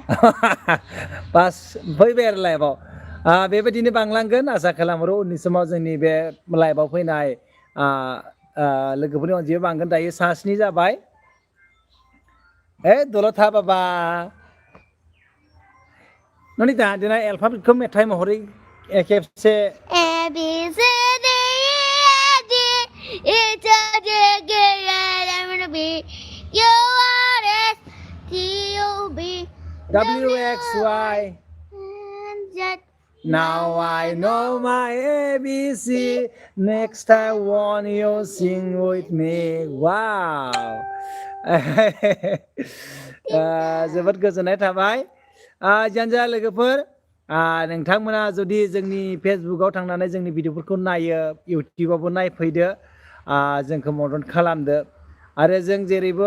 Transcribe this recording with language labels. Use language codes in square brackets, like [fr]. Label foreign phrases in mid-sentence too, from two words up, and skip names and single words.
[brx] पास फैबाय आरो लाइफआव बेबायदिनो बांलांगोन आसा खालामो उननि समाव जोंनि बे लाइफआव फैनाय लोगोफोरनि अनजिमा बांगोन दायो 7 जाबाय दलद था बाबा ननिता दिनै एलफाबेटखौ मेथाइ महरै खेबसे [en] WXY Now I know my ABC next I want you sing with me wow [brx] जोबोद गोजोननाय थाबाय जियानो जा लोगोफोर नोंथांमोना जुदि जोंनि फेसबुकाव थांनानै जोंनि भिडिअफोरखौ नायो इउटिउबावबो नायफैदो जोंखौ मदद खालामदो आरो जों जेरैबो